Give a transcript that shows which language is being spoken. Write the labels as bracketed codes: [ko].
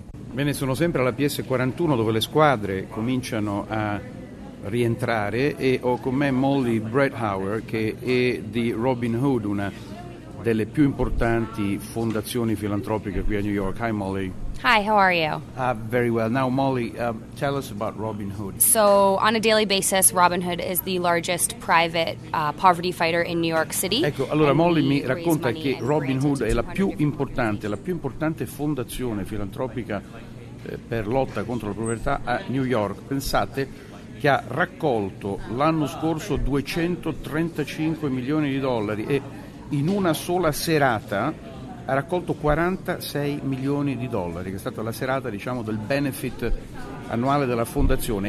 [it] Bene, sono sempre alla PS41 dove le squadre cominciano a rientrare e ho con me Molly Breithauer, che è di Robin Hood, una delle più importanti fondazioni filantropiche qui a New York. [en] Hi, Molly. Hi, how are you? Very well. Now, Molly, tell us about Robin Hood. So, on a daily basis, Robin Hood is the largest private poverty fighter in New York City. [it] Ecco, allora Molly mi racconta che Robin Hood è la più importante fondazione filantropica per lotta contro la povertà a New York. Pensate che ha raccolto l'anno scorso $235 milioni e in una sola serata ha raccolto $46 milioni, che è stata la serata, diciamo, del benefit annuale della fondazione.